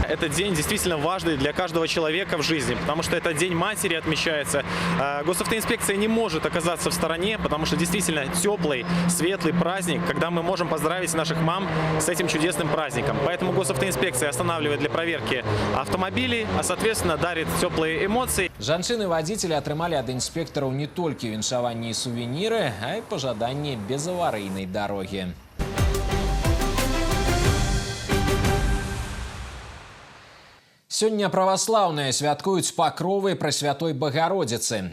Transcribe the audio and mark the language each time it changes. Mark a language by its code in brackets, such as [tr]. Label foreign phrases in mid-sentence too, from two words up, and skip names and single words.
[ru] Этот день действительно важный для каждого человека в жизни, потому что этот День матери отмечается. Госавтоинспекция не может оказаться в стороне, потому что действительно теплый, светлый праздник, когда мы можем поздравить наших мам с этим чудесным праздником. Поэтому госавтоинспекция останавливает для проверки автомобилей, а соответственно дарит теплые эмоции. [be] Жанчыны-водители атрымалі ад інспектараў не толькі віншаванні і сувеніры, а і пажаданні безаварыйнай дарогі. Сёння праваслаўныя святкуюць пакровы Прасвятой Багародзіцы.